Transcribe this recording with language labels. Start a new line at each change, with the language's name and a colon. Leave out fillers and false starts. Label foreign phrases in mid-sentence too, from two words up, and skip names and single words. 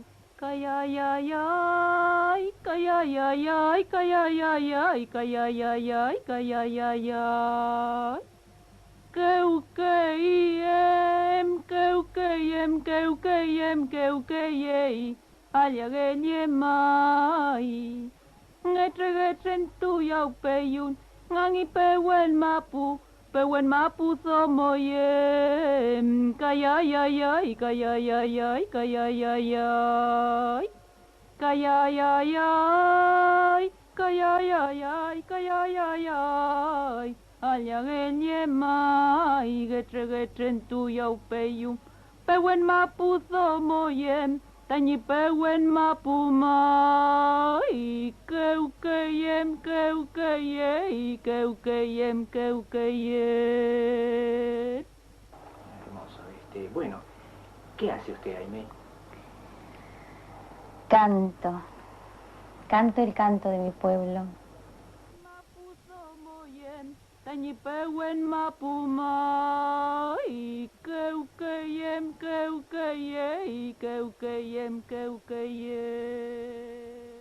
Mapuche: Ay, ay, ay, ay, ay, ay, ay, ay, ay, ay, ay, ay, ay, ay, ay, ay, ay, ay, ay, ay. Keukeyem, keukeyem, keukeyem, keukeyey. aliagenye mai ngetren tu yau peyun ngangi pewen mapu somoye kaya ya ya kaya ya ya kaya ya ya kaya ya ya kaya ya ya kaya ya ya aliagenye mai getren tu yau peyun pewen mapu somoye Tanyi pewen mapu mai keukeyem keukeyem.
Spanish: Hermoso. Bueno, ¿qué hace usted, Aimé? Canto. Canto el canto de mi pueblo.
Mapuche: Mapu somoyem, tanyi pewen mapu mai keukeyem keukeyem.